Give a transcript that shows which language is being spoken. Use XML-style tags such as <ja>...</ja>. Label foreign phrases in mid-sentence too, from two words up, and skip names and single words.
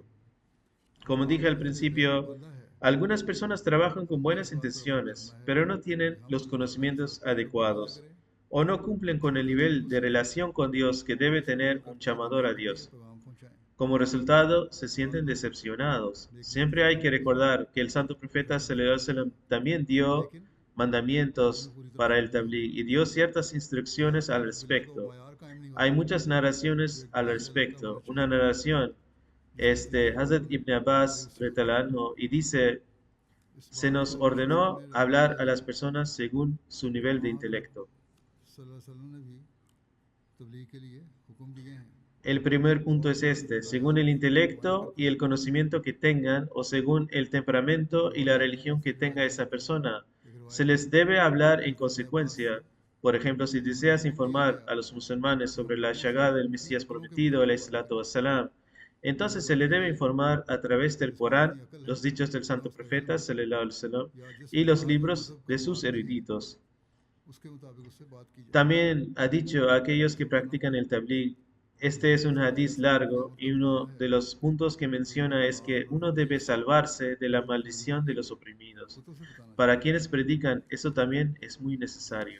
<es>Como dije al principio, algunas personas trabajan con buenas intenciones, pero no tienen los conocimientos adecuados o no cumplen con el nivel de relación con Dios que debe tener un llamador a Dios. Como resultado, se sienten decepcionados. Siempre hay que recordar que el Santo Profeta</es> <ar>صلى الله عليه وسلم</ar> <es>también dio mandamientos para el tabligh y dio ciertas instrucciones al respecto. Hay muchas narraciones al respecto. Una narración Hazrat Ibn Abbas y dice, se nos ordenó hablar a las personas según su nivel de intelecto. El primer punto es este, según el intelecto y el conocimiento que tengan o según el temperamento y la religión que tenga esa persona. Se les debe hablar en consecuencia. Por ejemplo, si deseas informar a los musulmanes sobre la llegada del Mesías prometido,</es> <ar>عليه الصلاة والسلام,</ar> <es>entonces se le debe informar a través del Corán, los dichos del Santo Profeta,</es> <ar>صلى الله عليه وسلم,</ar> <es>y los libros de sus eruditos. También ha dicho a aquellos que practican el tabligh, este es un hadiz largo y uno de los puntos que menciona es que uno debe salvarse de la maldición de los oprimidos. Para quienes predican, eso también es muy necesario.</es>